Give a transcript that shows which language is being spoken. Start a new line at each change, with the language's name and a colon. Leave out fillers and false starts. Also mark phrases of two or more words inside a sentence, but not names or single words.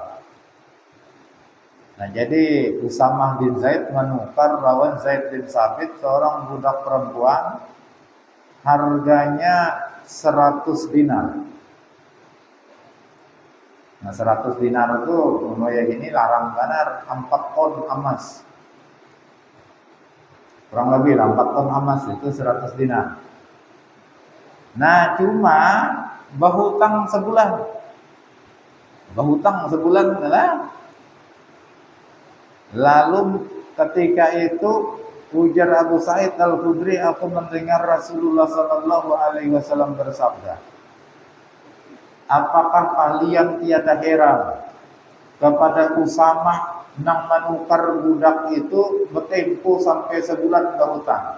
Indonesian: Nah, jadi Usamah bin Zaid menukar lawan Zaid bin Sabit seorang budak perempuan, harganya 100 dinar. Nah, 100 dinar itu kayak gini larang benar 4 ton emas. Kurang lebih 4 ton emas itu 100 dinar.
Banjar: Nah, cuma bahutang sebulan. Bahutang sebulan adalah.
Indonesian: Lalu ketika itu ujar Abu Sa'id Al-Khudri, aku mendengar Rasulullah
Arabic: صلى الله عليه وسلم
Indonesian: bersabda, apakah kalian tiada heran kepada Usamah nang menukar budak itu bertempo sampai sebulan berhutang?